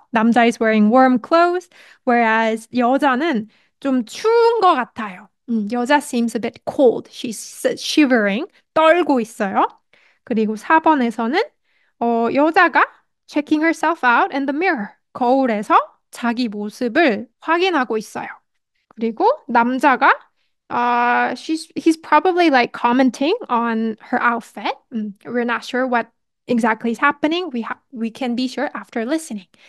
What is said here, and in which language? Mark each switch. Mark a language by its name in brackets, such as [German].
[English] 남자 is wearing warm clothes, whereas [Korean] 여자는 좀 추운 것 같아요. [English] 여자 seems a bit cold. She's shivering, [Korean] 떨고 있어요. 그리고 4번에서는 여자가 [English] checking herself out in the mirror. [Korean] 거울에서 자기 모습을 확인하고 있어요. 그리고 남자가 [English] he's probably like commenting on her outfit. We're not sure what exactly is happening. We can be sure after listening.